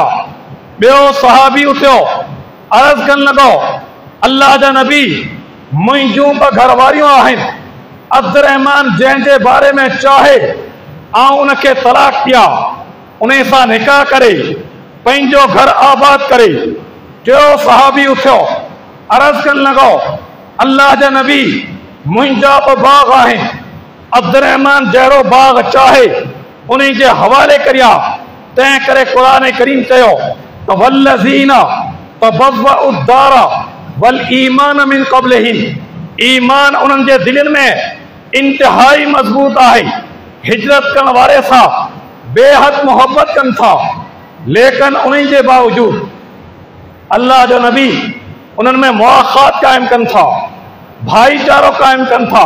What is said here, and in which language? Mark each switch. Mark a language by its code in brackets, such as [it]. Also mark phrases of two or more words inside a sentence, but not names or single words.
[sd] ॿियो सहाबी उथियो, अर्ज़ करणु लॻो, अल्लाह जा नबी, मुंहिंजूं ॿ घरवारियूं आहिनि, अब्दुर्रहमान जंहिंजे बारे में चाहे आउं उनखे तलाक ॾियां, उन सां निकाह करे पंहिंजो घर आबाद करे। टियों सहाबी उथियो, अर्ज़ करणु लॻो, अल्लाह जा नबी, मुंहिंजा ॿ बाग़ आहिनि, अब्दुर्रहमान जहिड़ो बाग़ चाहे उन जे हवाले करिया। तंहिं करे क़ुरान करीम चयो त [ar] والذين تبوءوا الدار والإيمان من قبلهم, [sd] ईमान उन्हनि जे दिलनि में इंतिहाई मज़बूत आहे, हिजरत करण वारे सां बेहद मोहब्बत कनि था, लेकिन उन्हनि जे बावजूद अल्लाह जो नबी उन्हनि में मुआख़ात क़ाइमु कनि था, भाईचारो क़ाइमु कनि था।